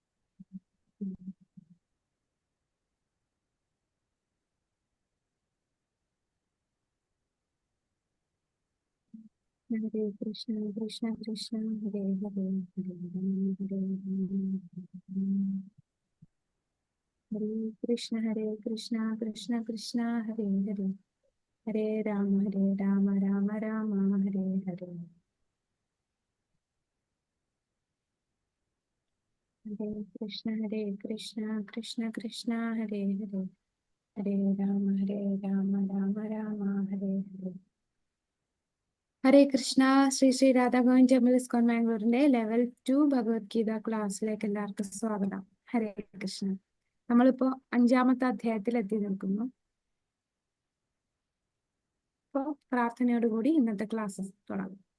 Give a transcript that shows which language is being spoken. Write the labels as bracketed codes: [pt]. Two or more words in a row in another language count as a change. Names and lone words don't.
[sa] हरे कृष्ण, कृष्ण कृष्ण, हरे हरे, हरे राम, हरे राम, हरे कृष्ण, हरे कृष्ण, कृष्ण कृष्ण, हरे हरे, हरे राम, राम राम, हरे हरे. हरे कृष्ण, कृष्ण कृष्ण, हरे हरे, हरे राम, राम राम, हरे हरे. ഹരേ കൃഷ്ണ. [ml] ശ്രീ രാധാ ഗോവിന്ദ് ടെമ്പിൾ ഇസ്കോൺ ബാംഗ്ലൂരിന്റെ ലെവൽ 2 ഭഗവത്ഗീത ക്ലാസ്സിലേക്ക് എല്ലാവർക്കും സ്വാഗതം. [sa] ഹരേ കൃഷ്ണ. [ml] നമ്മളിപ്പോ 5-ാമത്തെ അധ്യായത്തിൽ എത്തി നിൽക്കുന്നു. ഇപ്പോ പ്രാർത്ഥനയോടുകൂടി ഇന്നത്തെ ക്ലാസ് തുടങ്ങും.